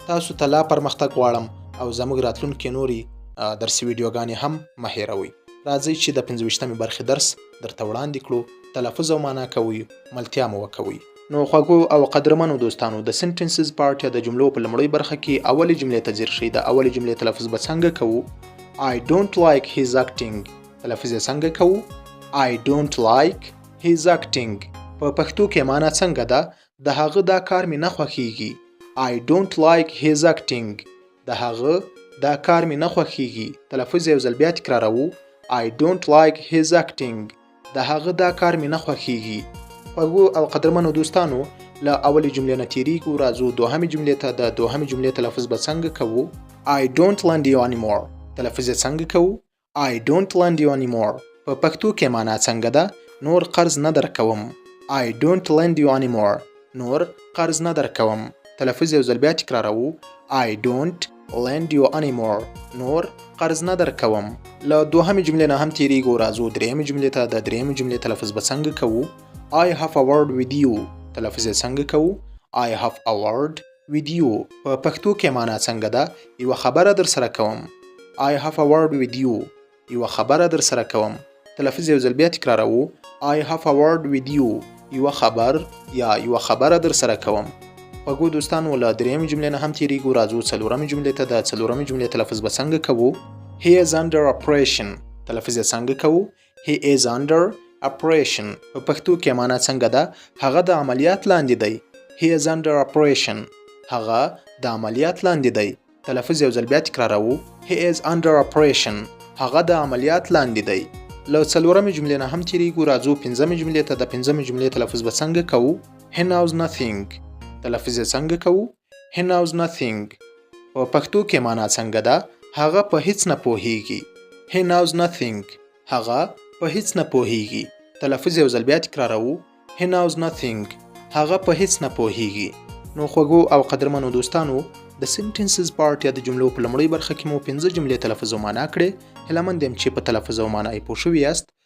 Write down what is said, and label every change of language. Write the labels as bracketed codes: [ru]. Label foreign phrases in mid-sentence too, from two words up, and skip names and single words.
[ps] تاسو ته لا پرمختګ غواړم او زموږ راتلونکي نوري درسي ویډیوګانې هم مه هیروئ. راځئ چې د 25مې برخې درس درته وړاندې کړو. تلفظ او معنا کوئ، ملتیا مو وکوئ. نو خوږو او قدرمنو دوستانو، د [en] sentences part [ps] یا د جملو په لومړۍ برخه کې اولې جملې ته ځیر شئ. د اولې جملې تلفظ به څنګه کوو؟ [en] I don't like his acting. [ps] تلفظ یې څنګه کوو؟ [en] I don't like his acting. [ps] په پښتو کې معنا څنګه ده؟ د هغه دا کار مې نه خوښیږي. [en] I don't like his acting. [ps] د هغه دا کار مې نه خوښیږي. تلفظ یو ځل بیا تکراروو. [en] I don't like his acting. [ps] د هغه دا کار مې نه خوښیږي. خوږو او قدرمنو دوستانو، له اولې جملې نه تیریږو، راځو دوهمې جملې ته. د دوهمې جملې تلفظ به څنګه کوو؟ [en] I don't lend you anymore. [ps] تلفظ یې څنګه کوو؟ [en] I don't lend you anymore. [ps] په پښتو کې معنا څنګه ده؟ نور قرض نه درکوم. [en] I don't lend you anymore. [ps] نور قرض نه درکوم. تلفظ یو ځل بیا تکراروو. [en] I don't lend you anymore. [ps] نور قرض نه درکوم. له دوهمې جملې نه هم تیریږو، راځو درېیمې جملې ته. د درېیمې جملې تلفظ به څنګه کوو؟ [en] I have a word with you. [ps] تلفظ یې څنګه کوو؟ [en] I have a word with you. [ps] په پښتو کې معنا څنګه ده؟ یوه خبره در سره کوم. [en] I have a word with you. [ps] یوه خبره در سره کوم. تلفظ یو ځل بیا تکراروو. [en] I have a word with you. [ps] یوه خبر یا یوه خبره در سره کوم. خوږو دوستانو، له درېیمې جملې نه هم تیریږو، راځو څلورمې جملې ته. د څلورمې جملې تلفظ به څنګه کوو؟ [en] He is under operation. [ps] تلفظ یې څنګه کوو؟ [en] He is under operation. [ps] په پښتو کې معنا څنګه ده؟ هغه د عملیات لاندې دی. [en] He is under operation. [ps] هغه د عملیات لاندې دی. تلفظ یو ځل بیا تکراروو. [en] He is under operation. [ps] هغه د عملیات لاندې دی. له څلورمې جملې نه هم تیریږو، راځو پنځمې جملې ته. د پنځمې جملې تلفظ به څنګه کوو؟ [en] He knows nothing. [ps] تلفظ یې څنګه کوو؟ [en] He knows nothing. [ps] په پښتو کې معنا څنګه ده؟ هغه په هیڅ نه پوهیږي. [en] He knows nothing. [ps] هغه په هیڅ نه پوهیږي. تلفظ یو ځل بیا تکراروو. [en] He knows nothing. [ps] هغه په هیڅ نه پوهیږي. نو خوږو او قدرمنو دوستانو، د [en] sentences part [ps] یا د جملو په لومړۍ برخه کې مو 5 جملې تلفظ او معنا کړې. هیله مند یم چې په تلفظ او معنا یې پوه شوي یاست.